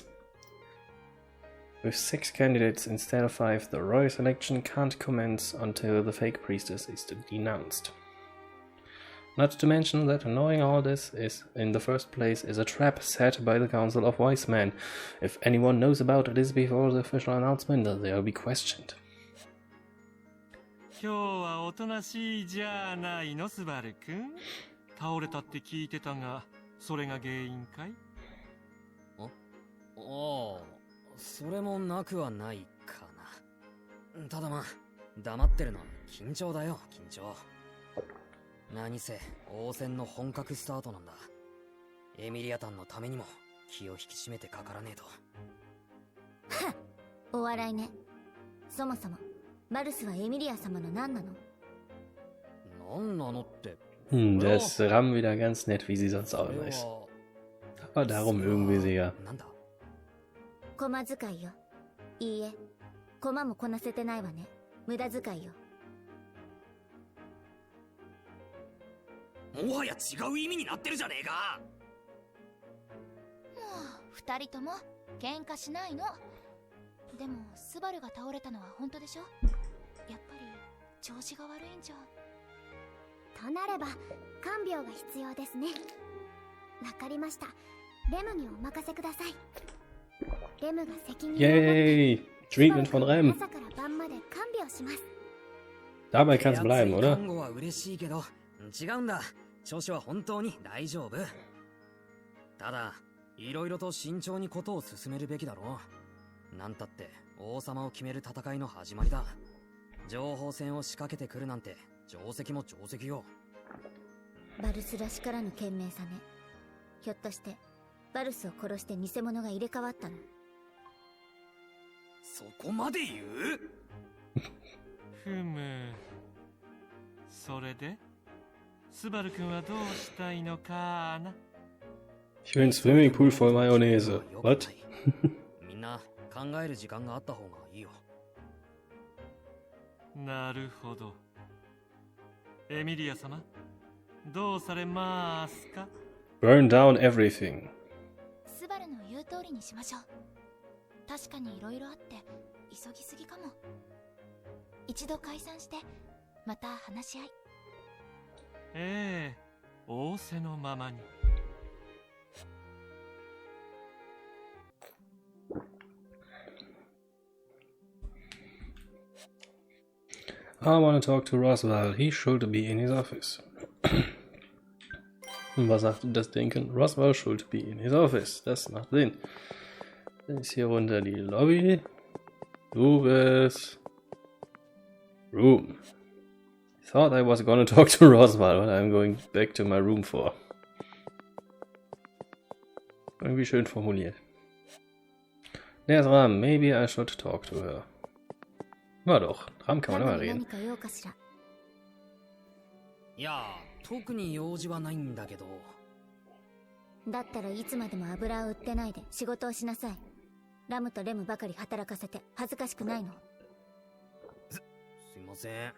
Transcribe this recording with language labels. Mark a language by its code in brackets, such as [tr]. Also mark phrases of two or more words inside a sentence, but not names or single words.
[en] With 6 candidates instead of 5, the royal selection can't commence until the fake priestess is denounced. Not to mention that knowing all this is, in the first place, is a trap set by the Council of Wise Men. If anyone knows about this before the official announcement, they'll be questioned. [ja] 今日はおとなしいじゃないの、スバルくん。倒れたって聞いてたが、それが原因かい？ああ、それもなくはないかな。ただまあ、黙ってるのは緊張だよ、緊張。何せ応戦の本格スタートなんだ。エミリアタンのためにも気を引き締めてかからねえと。はっ、お笑いね。そもそもマルスはエミリア様の何なの？何なのって。 [de] Das ist Ram wieder ganz nett, wie sie sonst auch immer ist. Aber darum mögen wir sie ja. [ja] 駒使いよ。いいえ、駒もこなせてないわね。無駄遣いよ。もはや違う意味になってるじゃねえか。もう2人とも喧嘩しないの。でもスバルが倒れたのは本当でしょ？やっぱり調子が悪いんじゃ。となれば看病が必要ですね。わかりました。レムにお任せください。レムが責任を持って [de] Yay! Treatment von Rem. [ja] 朝から晩まで看病します。 [de] Dabei kann's bleiben, oder? [ja] 看護は嬉しいけど、違うんだ。調子は本当に大丈夫。ただ、いろいろと慎重にことを進めるべきだろう。なんたって王様を決める戦いの始まりだ。情報戦を仕掛けてくるなんて定石も定石よ。バルスらしからぬ賢明さね。ひょっとしてバルスを殺して偽物が入れ替わったの？そこまで言う？ふむ。それでスバル君はどうしたいのかな？ [de] Ich will einen Swimmingpool voll Mayonnaise. [en] What? [ja] みんな考える時間があった方がいいよ。なるほど。エミリア様、どうされますか？ [en] Burn down everything. [ja] スバルの言う通りにしましょう。確かに色々あって急ぎすぎかも。一度解散してまた話し合い。ええ、仰せのままに。 [en] I want to talk to Roswell. He should be in his office. [de] Und was sagt das Denken? [en] Roswell should be in his office. [de] Das macht Sinn. Dann ist hier runter die Lobby. Du bist... [en] Room. I thought I was gonna talk to Roswell, but I'm going back to my room for. [de] Irgendwie schön formuliert. [en] There's Ram. Maybe I should talk to her. [de] Na doch, Ram kann man immer reden. [ja] いや、特に用事はないんだけど。だったらいつまでも油を売ってないで仕事をしなさい。ラムとレムばかり働かせて恥ずかしくないの？すいません。